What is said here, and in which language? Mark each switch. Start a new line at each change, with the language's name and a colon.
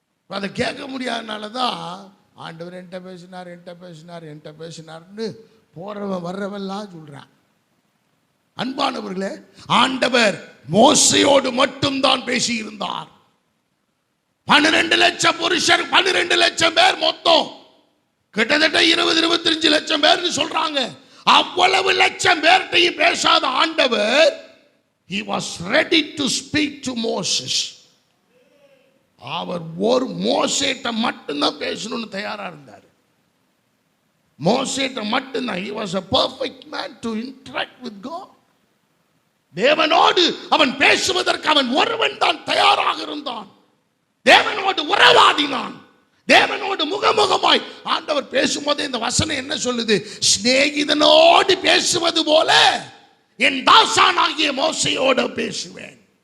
Tamil: அதை கேட்க முடியாதனாலதான் ஆண்டவர் என்கிட்ட பேசினார், என்கிட்ட பேசினார், என்கிட்ட பேசினார்னு போறவன் வர்றவெல்லாம் சொல்றான். அன்பானவர்களே, ஆண்டவர் மோசையோடு மட்டும்தான் பேசி இருந்தார். 12 லட்சம் புருஷர், 12 லட்சம் பேர் மொத்தம், கிட்டத்தட்ட 20-25 லட்சம் பேர் சொல்றாங்க. அவ்வளவு லட்சம் பேர்கிட்டையும் பேசாத ஆண்டவர்,
English: he was ready to speak to Moses.
Tamil: அவர் ஒரு மோசேட்ட மட்டும்தான் பேசணும்னு தயாரா இருந்தார். மோசேட்ட மட்டும்தான்.
English: he was a perfect man to interact with God.
Tamil: தேவனோடு அவன் பேசுவதற்கு அவன் ஒருவன் தான் தயாராக இருந்தான். தேவனோடு உறவாடினான். தேவனோடு முகமுகமாய் ஆண்டவர் பேசும்போது இந்த வசனம் என்ன சொல்லுது? சிநேகிதனோடு பேசுவது போல என் தாசானாகிய மோசையோடு பேசுவேன்.